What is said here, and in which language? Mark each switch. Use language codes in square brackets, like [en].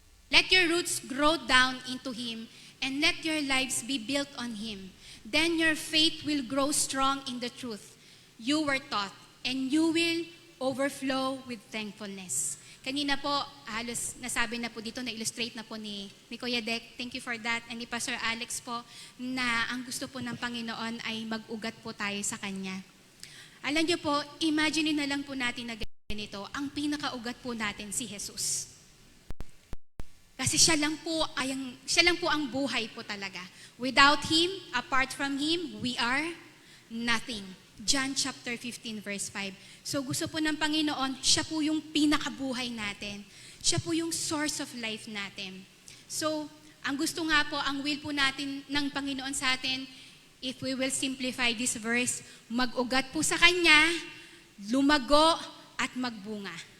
[en] Let your roots grow down into Him and let your lives be built on Him. Then your faith will grow strong in the truth you were taught and you will overflow with thankfulness. [tl] Kanina po, halos nasabi na po dito, na-illustrate na po ni Kuya Dek. [en] Thank you for that. [tl] And ni Pastor Alex po, na ang gusto po ng Panginoon ay mag-ugat po tayo sa Kanya. Alam niyo po, imagine na lang po natin na ganito, ang pinakaugat po natin si Jesus. Kasi siya lang po ang buhay po talaga. [en] Without Him, apart from Him, we are nothing. John chapter 15 verse 5. [tl] So gusto po ng Panginoon, siya po yung pinakabuhay natin. Siya po yung source of life natin. So, ang gusto nga po, ang will po natin ng Panginoon sa atin, [en] if we will simplify this verse, [tl] mag-ugat po sa Kanya, lumago at magbunga.